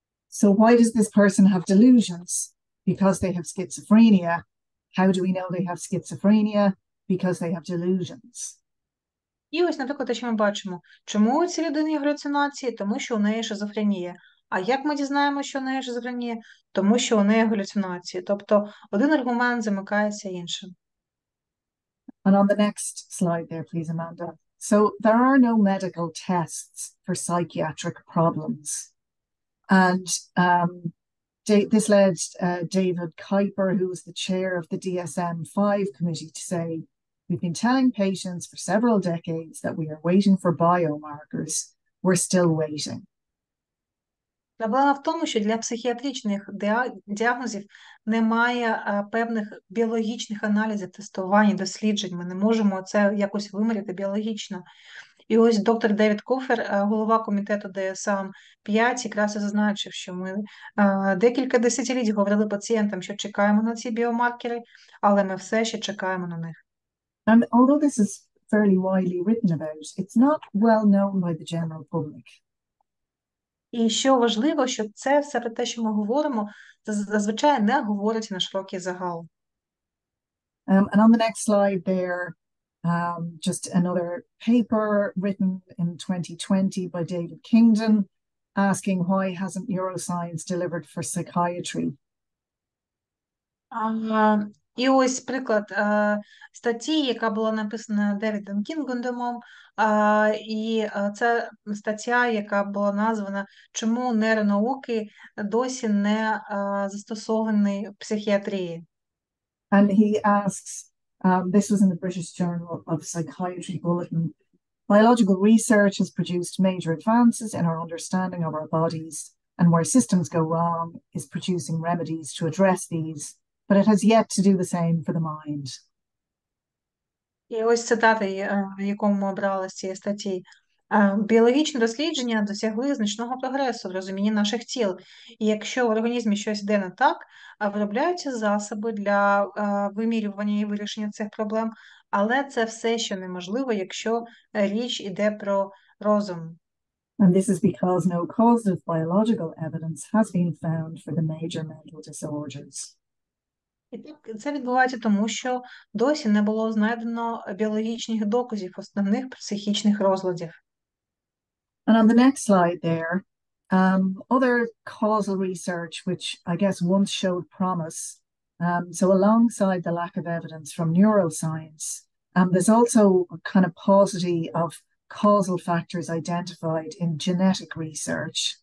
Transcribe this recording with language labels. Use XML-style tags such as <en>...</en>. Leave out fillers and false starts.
<en>So why does this person have delusions? Because they have schizophrenia. How do we know they have schizophrenia? Because they have delusions.</en> <uk>І ось, наприклад, те, що ми бачимо. Чому у цій людині галюцинації? Тому що у неї шизофренія. А як ми дізнаємося, що у неї шизофренія? Тому що у неї галюцинації. Тобто один аргумент замикається іншим.</uk> <en>And on the next slide there, please, Amanda. So there are no medical tests for psychiatric problems. And this led David Kuiper, who was the chair of the DSM-5 committee, to say, we've been telling patients for several decades that we are waiting for biomarkers. We're still waiting.</en> <uk>Проблема в тому, що для психіатричних діагнозів немає певних біологічних аналізів, тестувань, досліджень. Ми не можемо це якось виміряти біологічно. І ось доктор Девід Куфер, голова комітету DSM-5, якраз і зазначив, що ми декілька десятиліть говорили пацієнтам, що чекаємо на ці біомаркери, але ми все ще чекаємо на них.</uk> <en>And although this is fairly widely written about, it's not well known by the general public.</en> <uk>І що важливо, що це все про те, що ми говоримо, зазвичай не говорить на широкий загал.</uk> <en>And on the next slide there, just another paper written in 2020 by David Kingdon, asking why hasn't neuroscience delivered for psychiatry?</en> <uk>І ось приклад статті, яка була написана Девідом Кінгдомом, і це стаття, яка була названа «Чому нейронауки досі не застосовані в психіатрії».</uk> <en>And he asks, this was in the British Journal of Psychiatry Bulletin, biological research has produced major advances in our understanding of our bodies, and where systems go wrong is producing remedies to address these, but it has yet to do the same for the mind.</en> <uk>І ось цитата, яку ми обрали з цієї статті. Біологічні дослідження досягли значного прогресу в розумінні наших тіл. І якщо в організмі щось йде не так, виробляються засоби для вимірювання і вирішення цих проблем, але це все ще неможливо, якщо річ йде про розум.</uk> <en>And this is because no causative biological evidence has been found for the major mental disorders.</en> <uk>І це відбувається тому, що досі не було знайдено біологічних доказів основних психічних розладів.</uk> <en>And on the next slide there, other causal research, which I guess once showed promise. So alongside the lack of evidence from neuroscience, there's also a kind of paucity of causal factors identified in genetic research.</en>